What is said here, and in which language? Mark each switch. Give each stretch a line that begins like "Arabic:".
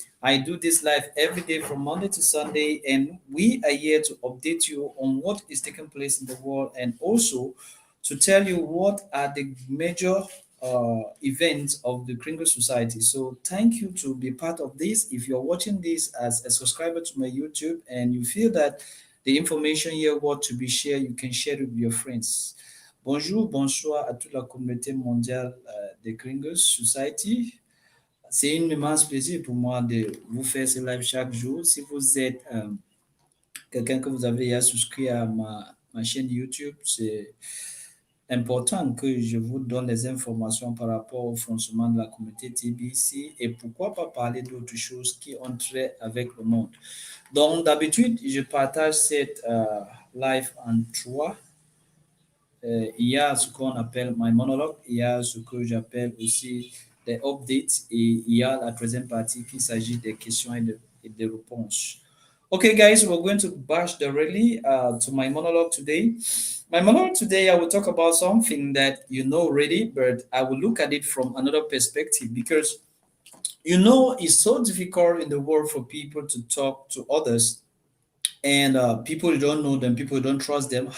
English: I do this live every day from Monday to Sunday, and we are here to update you on what is taking place in the world and also to tell you what are the major events of the Kringle Society. So, thank you to be part of this. If you're watching this as a subscriber to my YouTube and you feel that the information here what to be shared, you can share it with your friends.
French: Bonjour, bonsoir à toute la communauté mondiale de Gringos Society. C'est un immense plaisir pour moi de vous faire ce live chaque jour. Si vous êtes quelqu'un que vous avez déjà souscrit à ma chaîne YouTube, c'est important que je vous donne des informations par rapport au fonctionnement de la communauté TBC et pourquoi pas parler d'autres choses qui ont trait avec le monde. Donc, d'habitude, je partage cette live en trois. Il y a ce qu'on appelle
English: my monologue,
French: il y a ce que j'appelle aussi des updates et il y a la troisième partie qui s'agit des questions et des réponses.
English: Okay, guys, we're going to bash directly to my monologue today. My monologue today, I will talk about something that you know already, but I will look at it from another perspective because it's so difficult in the world for people to talk to others and people don't know them, people don't trust them.